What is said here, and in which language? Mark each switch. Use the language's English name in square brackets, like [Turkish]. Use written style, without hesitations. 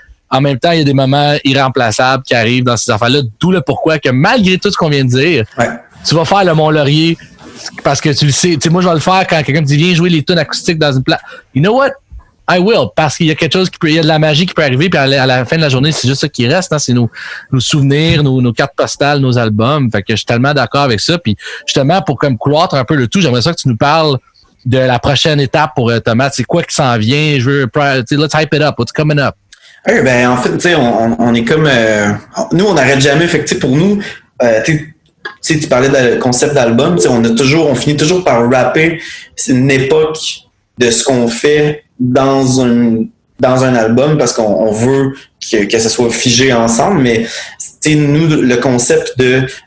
[French] En même temps, il y a des moments irremplaçables qui arrivent dans ces affaires-là, d'où le pourquoi que malgré tout ce qu'on vient de dire, tu vas faire le Mont-Laurier parce que tu le sais. Tu sais, moi, je vais le faire quand quelqu'un me dit viens jouer les tunes acoustiques dans une place. [English] You know what? I will, [French] parce qu'il y a quelque chose il y a de la magie qui peut arriver, puis à la fin de la journée, c'est juste ça qui reste, hein, c'est nos souvenirs, nos cartes postales, nos albums. Fait que je suis tellement d'accord avec ça. Puis justement, pour comme cloître un peu le tout, j'aimerais ça que tu nous parles de la prochaine étape pour Thomas. C'est quoi qui s'en vient? [English] Let's hype it up. What's coming up? [French] Oui, ben en fait, tu sais, on est comme nous, on n'arrête jamais. Fait que pour nous, tu parlais de concept d'album, on finit toujours par rapper. C'est une époque de ce qu'on fait dans un album parce qu'on veut que ça soit figé ensemble, mais nous, le concept de